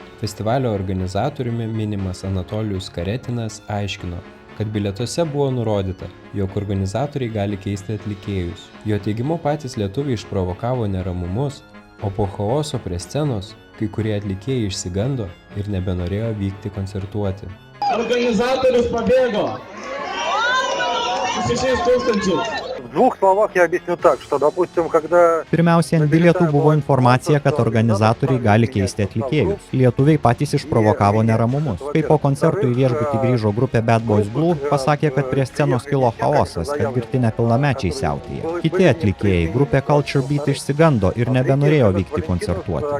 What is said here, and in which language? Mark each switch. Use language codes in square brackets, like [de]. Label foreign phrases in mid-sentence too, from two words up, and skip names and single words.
[lt] Festivalio organizatoriumi minimas Anatolijus Karetinas aiškino, kad bilietuose buvo nurodyta, jog organizatoriai gali keisti atlikėjus. Jo teigimu patys lietuviai išprovokavo neramumus, o po chaoso prie scenos kai kurie atlikėjai išsigando ir nebenorėjo vykti koncertuoti. Organizatorius pabėgo. 6,000. [ru] В двух словах я объясню так, что, допустим, когда... [lt] Pirmiausia, ant bilietų buvo informacija, kad organizatoriai gali keisti atlikėjus. Lietuviai patys išprovokavo neramumus. Kai po koncertų į viešbutį grįžo grupė Bad Boys Blue, pasakė, kad prie scenos kilo chaosas, kad girti nepilnamečiai siautėja. Kiti atlikėjai, grupė Culture Beat išsigando ir nebenorėjo vykti koncertuoti.